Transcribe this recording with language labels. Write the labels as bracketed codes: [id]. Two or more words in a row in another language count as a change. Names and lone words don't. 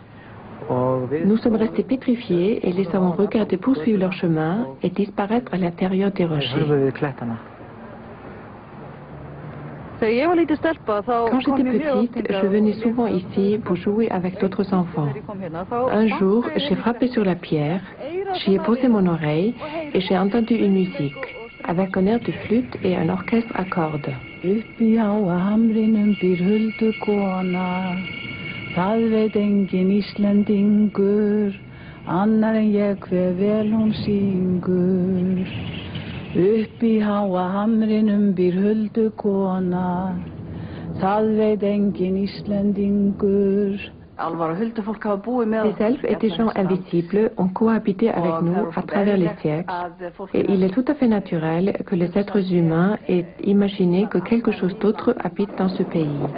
[fr] Nous sommes restés pétrifiés et les avons regardés poursuivre leur chemin et disparaître à l'intérieur des rochers. Quand j'étais petite, je venais souvent ici pour jouer avec d'autres enfants. Un jour, j'ai frappé sur la pierre, j'y ai posé mon oreille et j'ai entendu une musique, avec un air de flûte et un orchestre à cordes. [is] Uppi háa hamrinum býr huldu kona, það veit engin Íslendingur. [fr] Les elfes et des gens invisibles ont cohabité avec nous à travers les siècles, et il est tout à fait naturel que les êtres humains aient imaginé que quelque chose d'autre habite dans ce pays.